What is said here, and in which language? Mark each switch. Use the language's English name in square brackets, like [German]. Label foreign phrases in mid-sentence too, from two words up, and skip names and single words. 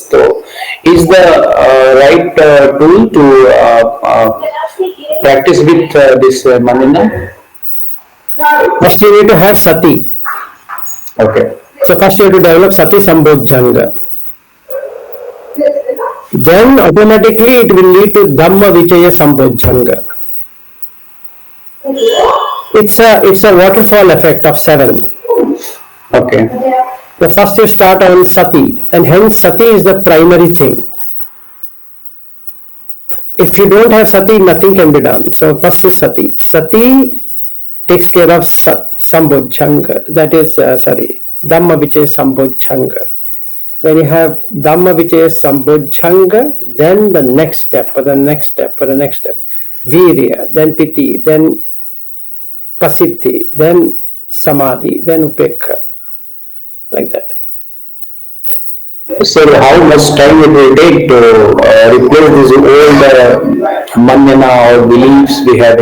[English] So is the right tool to practice with this Manina? First, you need to have sati. Okay. So, first, you have to develop [Pali] sati sambodhjanga. [English] Then, automatically, it will lead to [Pali] dhamma vichaya sambodhjanga. [English] It's a waterfall effect of seven. Okay. The first you start on sati, and hence sati is the primary thing. If you don't have sati, nothing can be done. So, first is sati. Sati takes care of sambodhjanga. That is, [Pali] dhamma vichaya sambodhjanga. [English] When you have [Pali] Dhamma Vichaya Sambodhjanga, [English] then the next step, for the next step, for the next step. Virya, then Piti, then Pasiddhi, then Samadhi, then Upekha. Like that. So how much time it will take to replace this old manana or beliefs we have?